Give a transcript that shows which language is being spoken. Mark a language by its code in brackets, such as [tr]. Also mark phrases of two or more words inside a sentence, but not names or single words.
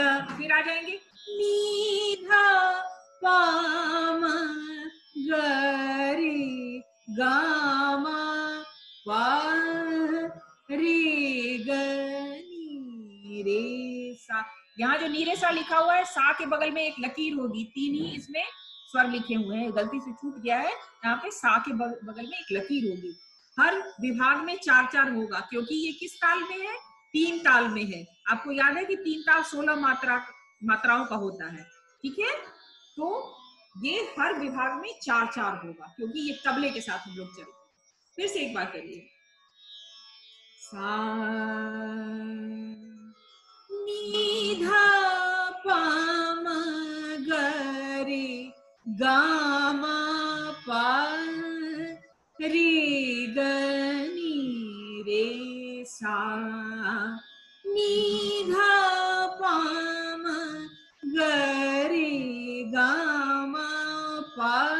[hi] फिर आ जाएंगे नी धा पा मा ग रे गा मा पा रे ग नी रे सा। यहाँ जो नी रे सा लिखा हुआ है, सा के बगल में एक लकीर होगी, 3 ही इसमें स्वर लिखे हुए हैं, गलती से छूट गया है, यहाँ पे सा के बगल में एक लकीर होगी। हर विभाग में 4-4 होगा, क्योंकि ये किस ताल में है, 3 ताल में है। आपको याद है कि 3 ताल 16 मात्राओं का होता है, ठीक है। तो ये हर विभाग में 4-4 होगा, क्योंकि ये तबले के साथ हम लोग चलते हैं। फिर से एक बार करिए, सा नी धा पा मा ग रे गा मा पा रे ग नी रे सा नी धा पा मा ग रे गा मा पा